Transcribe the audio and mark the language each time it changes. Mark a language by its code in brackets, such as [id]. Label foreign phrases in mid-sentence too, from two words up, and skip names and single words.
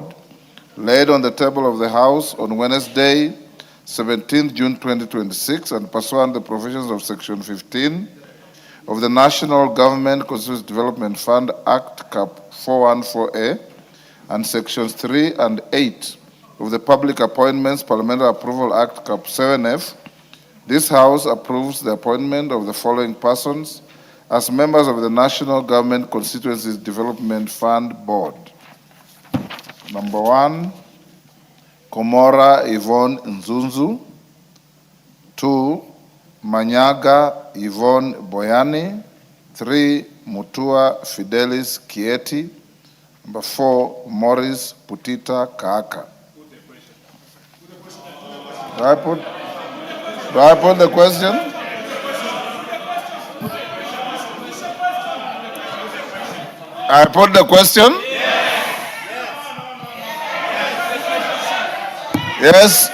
[en] laid on the table of the House on Wednesday, 17th June 2026, and pursuant to the provisions of Section 15 of the National Government Constituency Development Fund Act Cap 414A and Sections 3 and 8 of the Public Appointments Parliamentary Approval Act Cap 7F, this House approves the appointment of the following persons as members of the National Government Constituencies Development Fund Board. Number 1, Komora Yvonne Nzunzu. 2, Manyaga Yvonne Boyani. 3, Mutua Fidelis Kieti. Number 4, Morris Putita Kaaka. Do I put the question? I put the question? Yes.